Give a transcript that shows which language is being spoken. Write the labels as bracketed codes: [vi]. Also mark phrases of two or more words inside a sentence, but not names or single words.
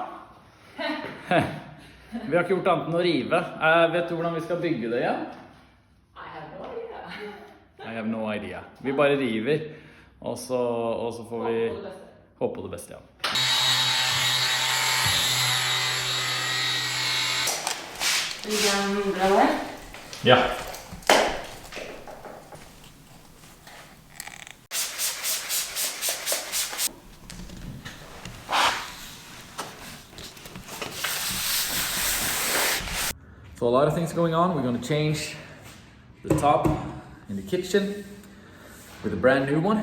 [no] Vi har ikke gjort annet enn å rive. Vet du hvordan vi skal bygge det igjen? [en] I have no idea. [no] Vi bare river, og så får vi håpe på det beste, ja. Ligger den bra der? Ja. [en] So a lot of things going on. We're going to change the top in the kitchen with a brand new one.